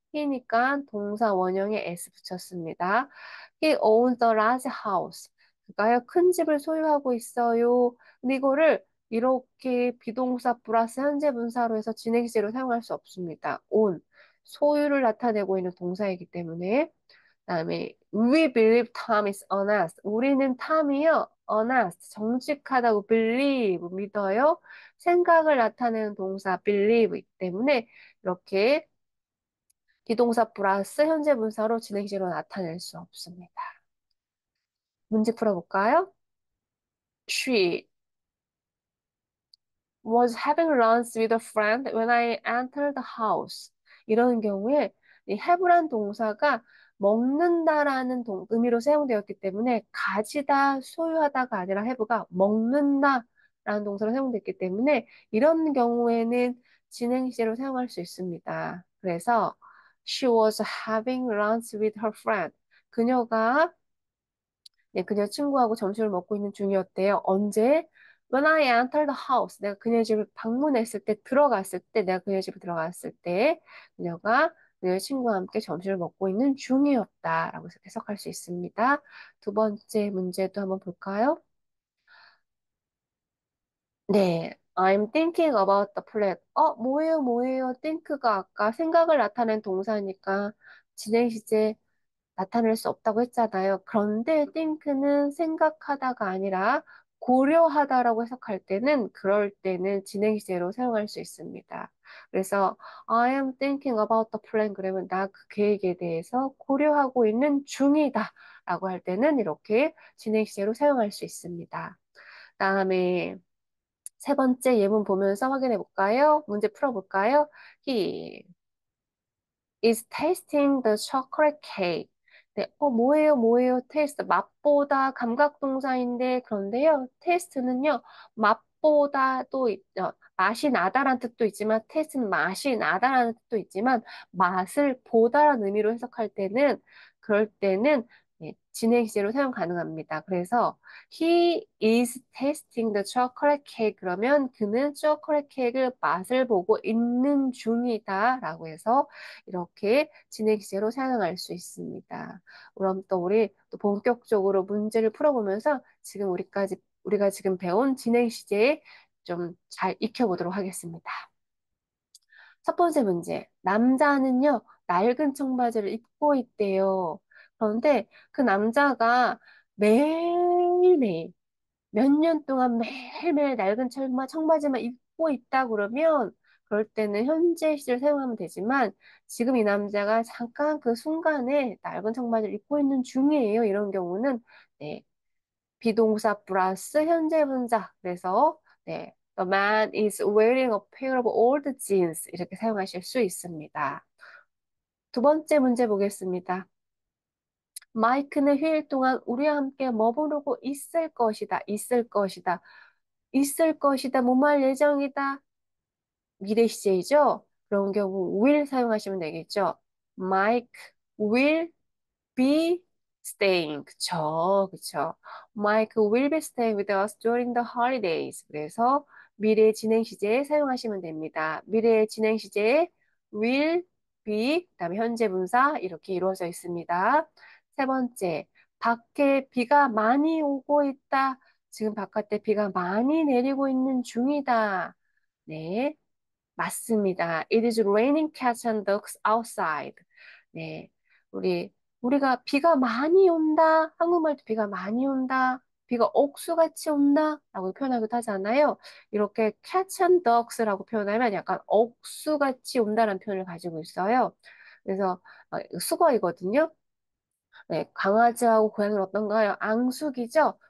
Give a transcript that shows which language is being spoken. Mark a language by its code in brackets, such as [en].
[ko] he니까 동사 원형에 s 붙였습니다. [en] He owns a large house. [ko] 그가요, 큰 집을 소유하고 있어요. 근데 이거를 이렇게 비동사 플러스 현재 분사로 해서 진행시제로 사용할 수 없습니다. own, 소유를 나타내고 있는 동사이기 때문에. 그다음에 [en] we believe Tom is honest. [ko] 우리는 탐이요, honest, 정직하다고 believe, 믿어요. 생각을 나타내는 동사 believe이기 때문에 이렇게 비동사 플러스 현재 분사로 진행시로 나타낼 수 없습니다. 문제 풀어볼까요? [en] She was having lunch with a friend when I entered the house. [ko] 이런 경우에 이 have란 동사가 먹는다라는 의미로 사용되었기 때문에 가지다, 소유하다가 아니라 have가 먹는다라는 동사로 사용됐기 때문에 이런 경우에는 진행시제로 사용할 수 있습니다. 그래서 [en] she was having lunch with her friend. [ko] 그녀가 네, 그녀 친구하고 점심을 먹고 있는 중이었대요. 언제? [en] When I entered the house. [ko] 내가 그녀 집을 방문했을 때, 들어갔을 때, 내가 그녀 집에 들어갔을 때, 그녀가 그녀 친구와 함께 점심을 먹고 있는 중이었다. 라고 해석할 수 있습니다. 두 번째 문제도 한번 볼까요? 네. [en] I'm thinking about the plan. [ko] 뭐예요? think가 아까 생각을 나타낸 동사니까 진행 시제 나타낼 수 없다고 했잖아요. 그런데 think는 생각하다가 아니라 고려하다라고 해석할 때는 그럴 때는 진행 시제로 사용할 수 있습니다. 그래서 [en] I am thinking about the plan [ko] 그러면 나 그 계획에 대해서 고려하고 있는 중이다 라고 할 때는 이렇게 진행 시제로 사용할 수 있습니다. 다음에 세 번째 예문 보면서 확인해 볼까요? 문제 풀어 볼까요? [en] He is tasting the chocolate cake. [ko] 네, 뭐예요? 테이스트. 맛보다 감각동사인데, 그런데요, 테이스트는요, 맛보다 또 있죠. 맛이 나다라는 뜻도 있지만, 테이스트는 맛이 나다라는 뜻도 있지만, 맛을 보다라는 의미로 해석할 때는, 그럴 때는 네, 진행 시제로 사용 가능합니다. 그래서, [en] he is tasting the chocolate cake. [ko] 그러면 그는 초콜릿 케이크를 맛을 보고 있는 중이다. 라고 해서, 이렇게 진행 시제로 사용할 수 있습니다. 그럼 또 우리 또 본격적으로 문제를 풀어보면서 지금 우리가 지금 배운 진행 시제에 좀 잘 익혀보도록 하겠습니다. 첫 번째 문제. 남자는요, 낡은 청바지를 입고 있대요. 그런데 그 남자가 매일매일 몇 년 동안 매일매일 낡은 청바지만 입고 있다 그러면 그럴 때는 현재 시제를 사용하면 되지만 지금 이 남자가 잠깐 그 순간에 낡은 청바지를 입고 있는 중이에요. 이런 경우는 네, 비동사 플러스 현재 분사. 그래서 네, [en] The man is wearing a pair of old jeans [ko] 이렇게 사용하실 수 있습니다. 두 번째 문제 보겠습니다. 마이크는 휴일 동안 우리와 함께 머무르고 있을 것이다. 있을 것이다. 있을 것이다. 뭐할 예정이다. 미래 시제이죠. 그런 경우 will 사용하시면 되겠죠. [en] Mike will be staying. [ko] 그쵸, 그쵸. [en] Mike will be staying with us during the holidays. [ko] 그래서 미래 진행 시제에 사용하시면 됩니다. 미래 진행 시제에 will be, 그다음에 현재 분사 이렇게 이루어져 있습니다. 세 번째, 밖에 비가 많이 오고 있다. 지금 바깥에 비가 많이 내리고 있는 중이다. 네. 맞습니다. [en] It is raining cats and dogs outside. [ko] 네. 우리가 비가 많이 온다. 한국말도 비가 많이 온다. 비가 억수같이 온다. 라고 표현하기도 하잖아요. 이렇게 cats and dogs라고 표현하면 약간 억수같이 온다는 표현을 가지고 있어요. 그래서 수거이거든요. 네, 강아지하고 고양이는 어떤가요? 앙숙이죠?